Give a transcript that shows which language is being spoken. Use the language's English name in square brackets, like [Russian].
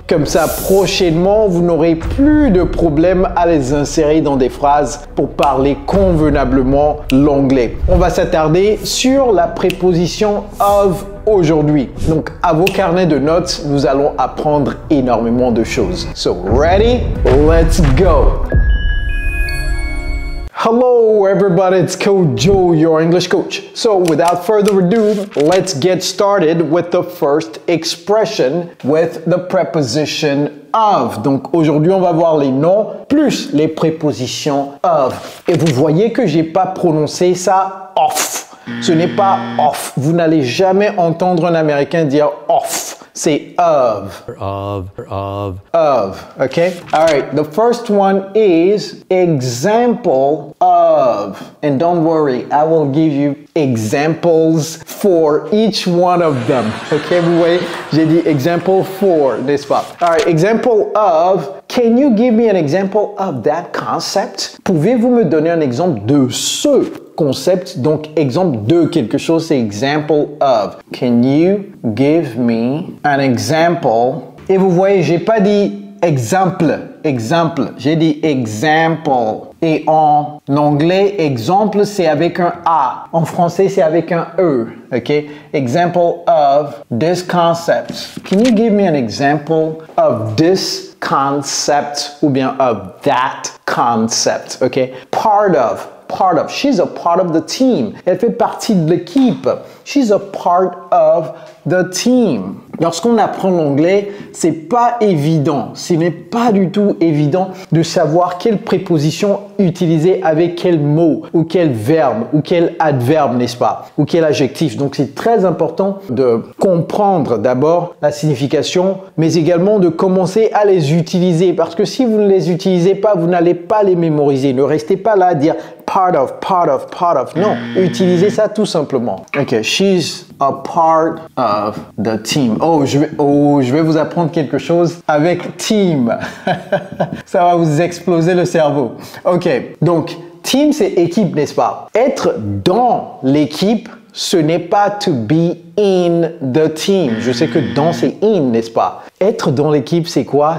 [French] Comme ça, prochainement, vous n'aurez plus de problème à les insérer dans des phrases pour parler convenablement l'anglais. On va s'attarder sur la préposition of aujourd'hui. Donc, à vos carnets de notes, nous allons apprendre énormément de choses. [English] So, ready? Let's go! Hello everybody, it's Coach Joe, your English coach. So without further ado, let's get started with the first expression with the preposition of. [French] Donc aujourd'hui, on va voir les noms plus les prépositions of. Et vous voyez que j'ai pas prononcé ça off. Ce n'est pas off. Vous n'allez jamais entendre un Américain dire off. C'est of. Of. [English] Okay? All right. The first one is example of. And don't worry, I will give you examples for each one of them. Okay? [French] Vous voyez, j'ai dit [English] example for, [French] n'est-ce pas? [English] All right. Example of. Can you give me an example of that concept? [French] Pouvez-vous me donner un exemple de ce concept? Donc, exemple de quelque chose, c'est example of. [English] Can you give me an example? [French] Et vous voyez, j'ai pas dit exemple, j'ai dit example. Et en anglais, exemple, c'est avec un A. En français, c'est avec un E. OK? [English] Example of this concept. Can you give me an example of this concept? [French] Ou bien [English] of that concept. OK? Part of. She's a part of the team. [French] Elle fait partie de l'équipe. [English] She's a part of the team. [French] Lorsqu'on apprend l'anglais, c'est pas évident. Ce n'est pas du tout évident de savoir quelle préposition utiliser avec quel mot ou quel verbe ou quel adverbe, n'est-ce pas? Ou quel adjectif. Donc c'est très important de comprendre d'abord la signification, mais également de commencer à les utiliser. Parce que si vous ne les utilisez pas, vous n'allez pas les mémoriser. Ne restez pas là à dire part of. Non, utilisez ça tout simplement. [English] Ok, she's a part of the team. [French] Je vais vous apprendre quelque chose avec team. Ça va vous exploser le cerveau. Ok, donc team c'est équipe, n'est-ce pas? Être dans l'équipe, ce n'est pas [English] to be in the team. [French] Je sais que dans c'est in, n'est-ce pas? Être dans l'équipe, c'est quoi?